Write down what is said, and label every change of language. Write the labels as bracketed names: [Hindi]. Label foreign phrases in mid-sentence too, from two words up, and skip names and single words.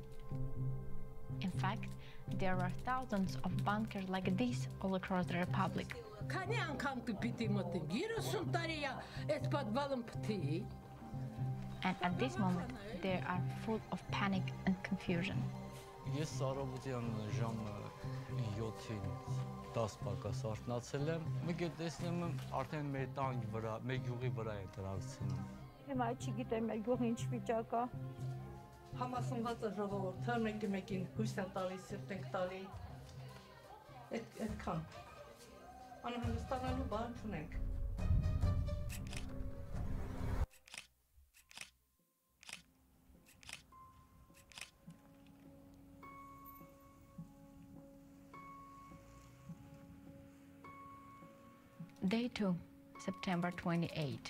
[English] In fact, there are thousands of bunkers like this all across the Republic. And at this moment, they are full of panic and confusion. [Armenian] Ես առավոտյան ժամ 7-ին 10 պակաս արթնացել եմ։ Մեկ է տեսնում եմ արդեն մեր տան վրա, մեր գյուղի վրա է դրացնում։ Հիմա չգիտեմ մեր գյուղը ինչ վիճակ է։ Համասնված է ժողովուրդը, մեկին հույս են տալիս, սիրտ ենք տալի։ Այդքան։ Անհանգստանալու բան չունենք։ [English] Day 2, September 28.